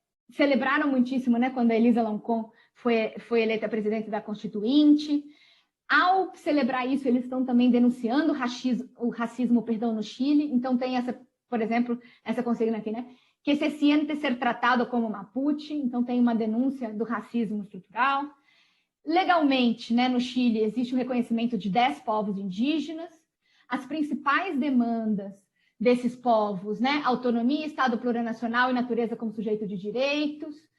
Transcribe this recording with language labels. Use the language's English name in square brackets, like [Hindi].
[Portuguese] Celebraram muitíssimo, né, quando a Elisa Loncon foi eleita presidente da Constituinte. Ao celebrar isso, eles estão também denunciando o racismo no Chile. Então, tem por exemplo, essa consigna aqui, né? [Spanish] Que se siente ser tratado como Mapuche. [Portuguese] Então, tem uma denúncia do racismo estrutural. Legalmente, né, no Chile, existe o reconhecimento de 10 povos indígenas. As principais demandas desses povos, né? Autonomia, Estado plurinacional e natureza como sujeito de direitos.